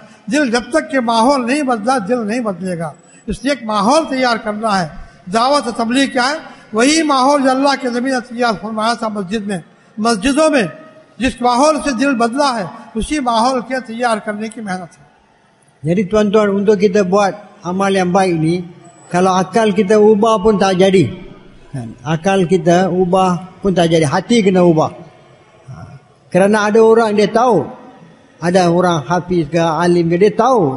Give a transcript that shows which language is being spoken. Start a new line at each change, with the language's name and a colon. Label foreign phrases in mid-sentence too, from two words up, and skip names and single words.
Urdu: دل جب تک کے ماحول نہیں بدلا، دل نہیں بدلے گا۔ اس لیے ایک ماحول تیار کرنا ہے. دعوت تبلیغ کیا ہے? وہی ماحول جو اللہ کے نبی نے تیار فرمایا تھا مسجدوں میں. جس ماحول سے دل بدلا ہے، اسی ماحول کے تیار کرنے کی محنت ہے.
Malay: Jadi tuan-tuan, untuk kita buat amal yang baik ni, kalau akal kita ubah pun tak jadi. Akal kita ubah pun tak jadi. Hati kena ubah. Kerana ada orang dia tahu, ada orang hafiz ke alim ke, dia tahu.